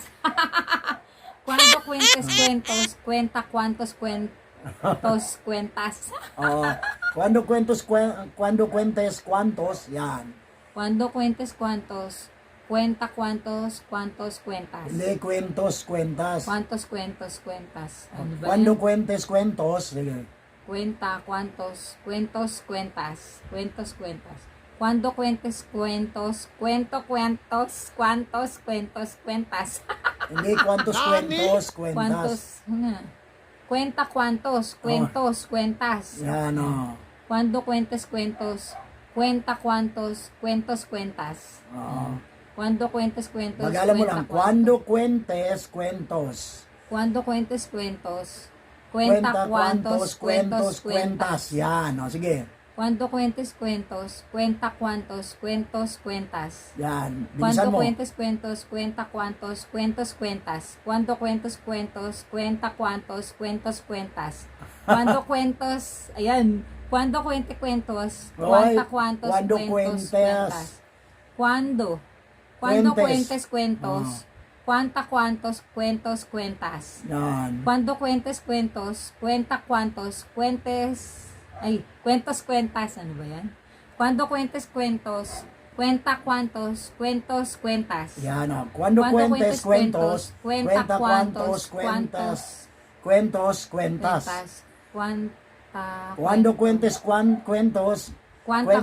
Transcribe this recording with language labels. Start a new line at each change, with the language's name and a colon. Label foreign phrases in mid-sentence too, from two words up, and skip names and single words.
Spanish: Cuando cuentes cuentos, cuenta cuantos, cuentas. Cuando cuentes cuantos, yan. Cuando cuentes cuantos, cuenta cuantos, cuentas. Hindi, cuentos, cuentas. Cuantos cuentas.
Filipino: Ano ba
Spanish: Cuando
Filipino: yan?
Spanish: cuentes cuentos, sige. cuenta, cuantos, cuentos, cuentas, cuentos, cuentas. Cuando cuentes cuentos, cuento, cuentos, cuantos, cuentos, cuentas. Hindi, kwantos kwentos, kwentas. Cuantos, cuenta cuantos, cuentos, cuentas.
Filipino: Yan o.
Spanish: Cuando cuentes cuentos, cuenta cuantos, cuentos, cuentas.
Filipino: Oo.
Spanish: Cuando cuentes cuentos,
Filipino: Magalan mo
Spanish: cuenta
Filipino: lang,
Spanish: cuantos. cuando cuentes, cuentos. Cuando cuentes cuentos, cuenta cuantos, cuentos, cuentas.
Filipino: Yan, o, sige.
Spanish: Cuando cuentes cuentos, cuenta cuantos, cuentos, cuentas.
Filipino: Yan, bilisan
Spanish: Cuando
Filipino: mo.
Spanish: cuentes cuentos, cuenta cuantos, cuentos, cuentas. Cuando cuentes cuentos, cuenta cuantos, cuentos, cuentas. Cuando cuentos, ayan. Cuando cuente cuentos, cuenta cuantos, cuando cuentos, cuentes. cuentas. Cuando cuentes cuentos, cuenta cuantos, cuentos, cuentas. Yan. Cuando cuentes cuentos, cuenta cuantos, cuentos, cuentas,
Filipino: ano ba yan?
Spanish: Cuando cuentes cuentos, cuenta cuantos, cuentos, cuentas.
Filipino: Yan o.
Spanish: Cuando cuentes cuentos, cuenta cuantos, cuentas. Cuentos, cuentas. Cuando cuentes cuentos, Cuanta